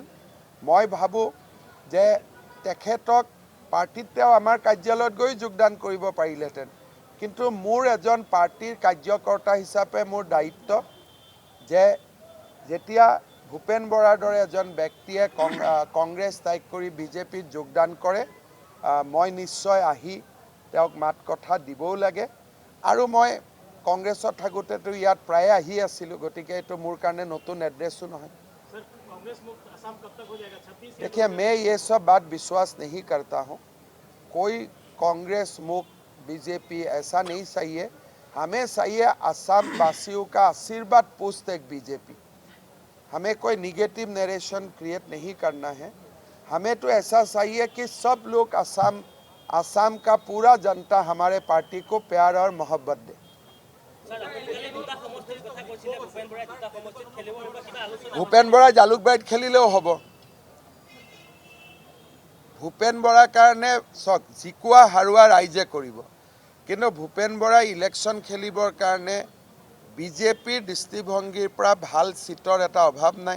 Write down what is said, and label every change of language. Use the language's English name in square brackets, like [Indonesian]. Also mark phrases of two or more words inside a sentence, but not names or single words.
[Assamese] মই ভাবোঁ যে তেখেতক পাৰ্টিত তেওঁ আমাৰ কাৰ্যালয়ত গৈ যোগদান কৰিব পাৰিলেহেঁতেন, কিন্তু মোৰ এজন পাৰ্টিৰ কাৰ্যকৰ্তা হিচাপে মোৰ দায়িত্ব যে যেতিয়া ভূপেন বৰাৰ দৰে এজন ব্যক্তিয়ে কংগ্ৰেছ ত্যাগ কৰি বিজেপিত যোগদান কৰে, মই নিশ্চয় আহি তেওঁক মাত কথা দিবও লাগে। আৰু মই কংগ্ৰেছত থাকোঁতেতো ইয়াত প্ৰায়ে আহি আছিলোঁ, গতিকে এইটো মোৰ কাৰণে নতুন এড্ৰেছো নহয়। [Hindi] देखिए, मैं ये सब बात विश्वास नहीं करता हूँ। कोई कांग्रेस मुक्त बीजेपी ऐसा नहीं चाहिए। हमें चाहिए असम वासियों का आशीर्वाद पुष्ट एक बीजेपी। हमें कोई निगेटिव नरेशन क्रिएट नहीं करना है। हमें तो ऐसा चाहिए कि सब लोग असम का पूरा जनता हमारे पार्टी को प्यार और मोहब्बत दे। [Assamese] ভূপেন বৰাই জালুকবাৰীত খেলিলেও হ'ব। ভূপেন বৰাৰ কাৰণে চাওক, জিকুৱা হাৰুৱা ৰাইজে কৰিব, কিন্তু ভূপেন বৰাই ইলেকশ্যন খেলিবৰ কাৰণে বিজেপিৰ দৃষ্টিভংগীৰ পৰা ভাল চিটৰ এটা অভাৱ নাই।